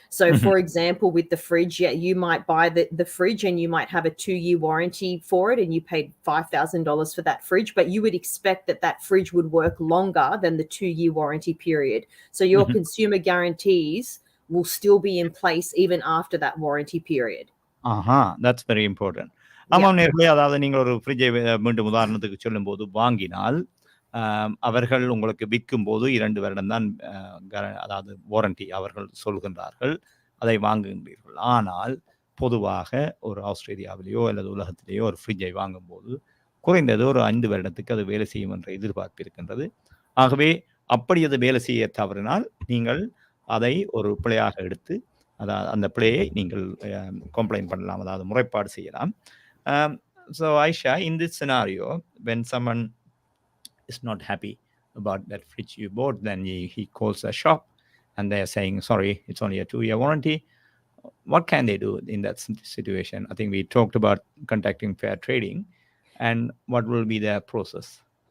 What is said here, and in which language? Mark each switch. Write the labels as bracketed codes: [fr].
[en] So for example, with the fridge, you might buy the fridge and you might have a 2-year warranty for it, and you paid $5,000 for that fridge, but you would expect that fridge would work longer than the 2-year warranty period. So your consumer guarantees will still be in place even after that warranty period. That's very important. [ta] ஆமாம் நேர்களே, அதாவது நீங்கள் ஒரு ஃப்ரிட்ஜை மீண்டும் உதாரணத்துக்கு சொல்லும்போது வாங்கினால் அவர்கள் உங்களுக்கு விற்கும் போது 2 வருடம் தான் அதாவது வாரண்டி அவர்கள் சொல்கின்றார்கள், அதை வாங்குகின்றீர்கள். ஆனால் பொதுவாக ஒரு ஆஸ்திரேலியாவிலேயோ அல்லது உலகத்திலேயோ ஒரு ஃப்ரிட்ஜை வாங்கும்போது குறைந்தது ஒரு 5 வருடத்துக்கு அது வேலை செய்யும் என்ற எதிர்பார்ப்பு இருக்கின்றது. ஆகவே அப்படி அது வேலை செய்ய தவறினால் நீங்கள் அதை ஒரு பிழையாக எடுத்து அந்த பிழையை நீங்கள் கம்ப்ளைண்ட் பண்ணலாம், அதாவது முறைப்பாடு செய்யலாம். [en] So Aisha, in this scenario, when someone is not happy about that fridge you bought, then he calls the shop and they are saying, sorry, it's only a 2-year warranty. What can they do in that situation? I think we talked about contacting fair trading, and what will be their process?